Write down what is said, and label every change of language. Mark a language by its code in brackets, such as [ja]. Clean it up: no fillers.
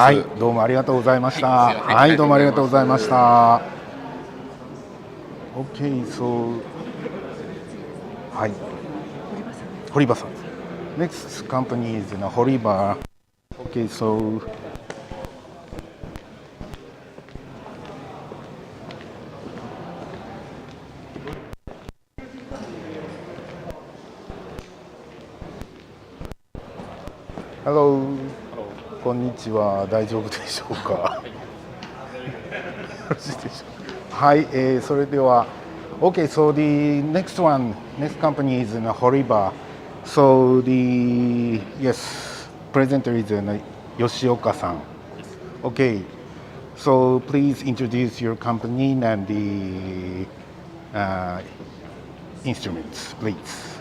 [ja] はい、どうもありがとうございました。はい、どうもありがとうございました。 [en] Okay, so [ja] はい、堀場さん。 [en] Next company is Horiba. Okay, so Hello. [ja] こんにちは。大丈夫でしょうか。よろしいでしょうか。はい、それでは。 [en] Okay, so the next company is Horiba. So the presenter is Yoshioka-san. Okay, so please introduce your company and the instruments, please.